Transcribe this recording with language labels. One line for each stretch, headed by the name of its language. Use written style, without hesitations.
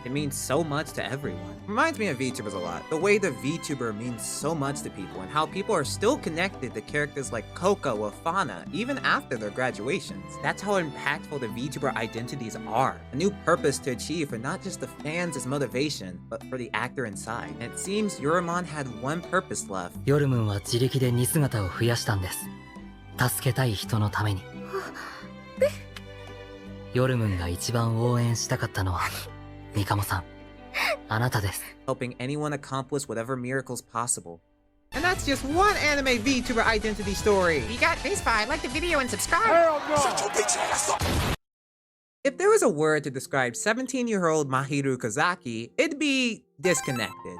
English: It means so much to everyone. Reminds me of VTubers a lot. The way the VTuber means so much to people and how people are still connected to characters like Coco or Fauna even after their graduations. That's how impactful the VTuber identities are. A new purpose to achieve for not just the fans as motivation, but for the actor inside. And it seems Yoromon had one purpose left.
Japanese: ヨルムンは自力で似姿を増やしたんです。助けたい人のために。ヨルムンが一番応援したかったのは、ミカモさん、あなたです。
English: Helping anyone accomplish whatever miracles possible. And that's just one anime VTuber identity story. If you got this far, like the video and subscribe. Hell no. Shut your bitch ass up. If there was a word to describe 17-year-old Mahiru Kozaki, it'd be disconnected.